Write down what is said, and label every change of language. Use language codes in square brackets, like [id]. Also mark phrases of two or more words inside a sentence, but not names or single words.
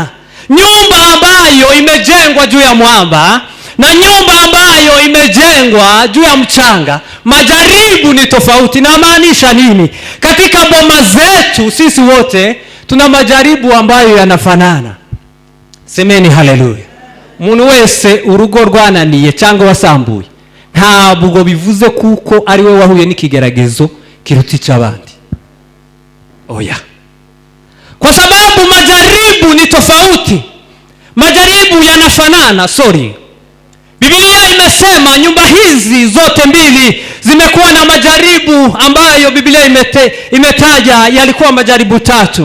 [sw] Nyumba ambayo imejengwa juu ya mwamba na nyumba ambayo imejengwa juu ya mchanga, majaribu ni tofauti. Na maanisha nini? Katika boma zetu sisi wote tuna majaribu ambayo yanafanana. Semeni haleluya. [rw] Muntu wese urugo rwananiye cyangwa wasambuye, ntabwo bivuze kuko ari we wahuye n'ikigeragezo kiruta icy'abandi. Oya. [sw] Kwa sababu majaribu ni tofauti. Majaribu yanafanana, Biblia imesema nyumba hizi zote mbili zimekuwa na majaribu ambayo Biblia imetaja yalikuwa majaribu 3.